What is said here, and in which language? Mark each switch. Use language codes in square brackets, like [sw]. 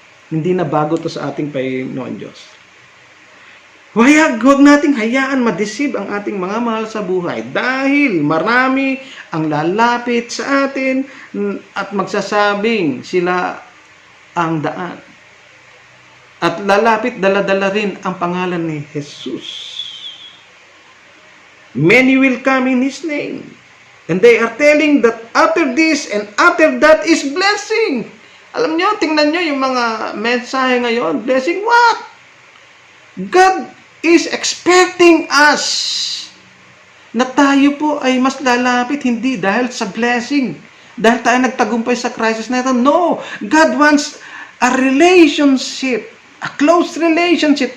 [tl] Hindi na bago to sa ating Panginoon Diyos. Huwag nating hayaan ma-deceive ang ating mga mahal sa buhay dahil marami ang lalapit sa atin at magsasabing sila ang daan. At lalapit dala-dala rin ang pangalan ni Jesus. [en] Many will come in His name. And they are telling that after this and after that is blessing. [tl] Alam nyo, tingnan nyo yung mga mensahe ngayon. [en] Blessing what? God is expecting us [tl] na tayo po ay mas lalapit, hindi dahil sa blessing. Dahil tayo nagtagumpay sa crisis na ito. [en] No! God wants a relationship, a close relationship.